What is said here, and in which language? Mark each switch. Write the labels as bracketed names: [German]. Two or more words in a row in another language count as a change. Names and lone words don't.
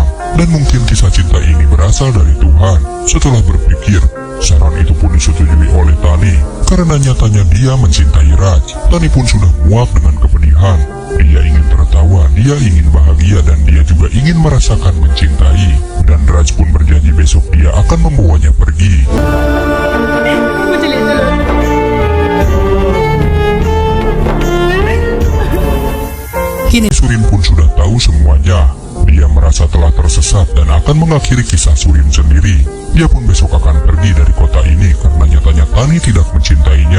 [Indonesian] Dan mungkin kisah cinta ini berasal dari Tuhan. Setelah berpikir, saran itu pun disetujui oleh Tani. Karena nyatanya dia mencintai Raj. Tani pun sudah muak dengan kepedihan. Dia ingin tertawa, dia ingin bahagia, dan dia juga ingin merasakan mencintai. Dan Raj pun berjanji besok dia akan membawanya pergi. [Hindi] मुझे ले चलो [Indonesian] Kini Surin pun sudah tahu semuanya. Dia merasa telah tersesat dan akan mengakhiri kisah Surin sendiri. Dia pun besok akan pergi dari kota ini karena nyatanya Tani tidak mencintainya.